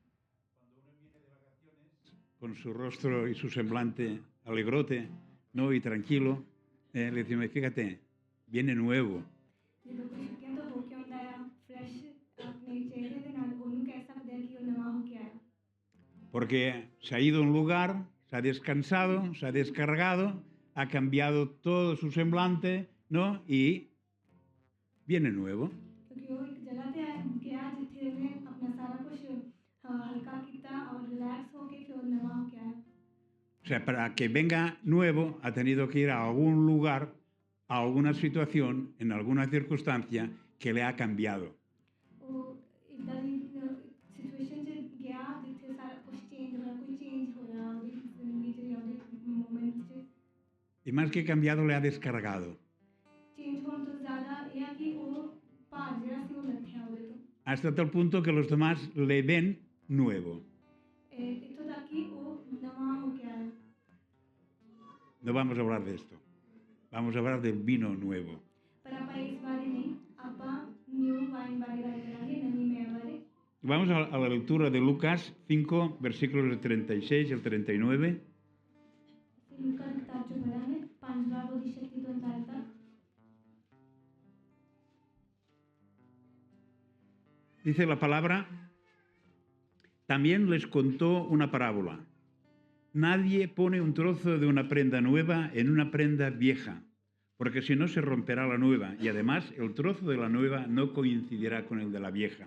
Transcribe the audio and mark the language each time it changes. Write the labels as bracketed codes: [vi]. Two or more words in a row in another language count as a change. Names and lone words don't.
[es] Con su rostro y su semblante alegrote, ¿no? Y tranquilo, le decimos, fíjate, viene nuevo. [pa] ਜਦੋਂ ਕੋਈ ਛੁੱਟੀਆਂ ਤੋਂ ਹੋ ਕੇ ਆਉਂਦਾ ਆ ਫਰੈਸ਼ ਆਪਣੇ ਚਿਹਰੇ ਦੇ ਨਾਲ, ਉਹਨੂੰ ਕਹਿ ਸਕਦੇ ਆ ਕਿ ਉਹ ਨਵਾਂ ਹੋ ਕੇ ਆਇਆ। [es] Porque se ha ido a un lugar, se ha descansado, se ha descargado, ha cambiado todo su semblante, ¿no? Y viene nuevo. [pa] ਕਿਉਂਕਿ ਉਹ ਇੱਕ ਜਗ੍ਹਾ ਤੇ ਗਿਆ ਜਿੱਥੇ ਉਹਨੇ ਆਪਣਾ ਸਾਰਾ ਕੁਝ ਹਲਕਾ ਕੀਤਾ ਔਰ ਰਿਲੈਕਸ ਹੋ ਕੇ ਫਿਰ ਉਹ ਨਵਾਂ ਹੋ ਕੇ ਆਇਆ। [es] O sea, para que venga nuevo, ha tenido que ir a algún lugar, a alguna situación, en alguna circunstancia que le ha cambiado. [pa] ਉਹ ਇੱਦਾਂ ਦੀ ਸਿਚੁਏਸ਼ਨ 'ਚ ਗਿਆ ਜਿੱਥੇ ਸਾਰਾ ਕੁਝ ਚੇਂਜ ਹੋਇਆ, ਕੋਈ ਚੇਂਜ ਹੋਇਆ ਉਹਦੀ ਜ਼ਿੰਦਗੀ 'ਚ ਜਾਂ ਉਹਦੇ ਮੂਮੈਂਟ 'ਚ। [es] Y más que cambiado, le ha descargado. [pa] ਚੇਂਜ ਹੋਣ ਤੋਂ ਜ਼ਿਆਦਾ ਇਹ ਆ ਕਿ ਉਹ ਭਾਰ ਜਿਹੜਾ ਸੀ ਉਹ ਲੱਥਿਆ ਉਹਦੇ ਤੋਂ। [es] Hasta tal punto que los demás le ven nuevo. [pa] ਇੱਥੋਂ ਤੱਕ ਕਿ ਉਹ ਨਵਾਂ ਹੋ ਕੇ ਆਇਆ। [es] No vamos a hablar de esto. Vamos a hablar del vino nuevo. [pa] ਪਰ ਆਪਾਂ ਇਸ ਬਾਰੇ ਨਹੀਂ, ਆਪਾਂ [en] new wine [pa] ਬਾਰੇ ਗੱਲ ਕਰਾਂਗੇ, ਨਵੀਂ ਮੈਂ ਬਾਰੇ। [es] Vamos a la lectura de Lucas 5, versículos del 36 al 39. [pa] ਲੂਕਾ ਦੀ ਕਿਤਾਬ 'ਚੋਂ ਪੜ੍ਹਾਂਗੇ 5ਵਾਂ ਉਹਦੀ 36 ਤੋਂ 39 ਤੱਕ। [es] Dice la palabra, también les contó una parábola. Nadie pone un trozo de una prenda nueva en una prenda vieja, porque si no se romperá la nueva, y además el trozo de la nueva no coincidirá con el de la vieja.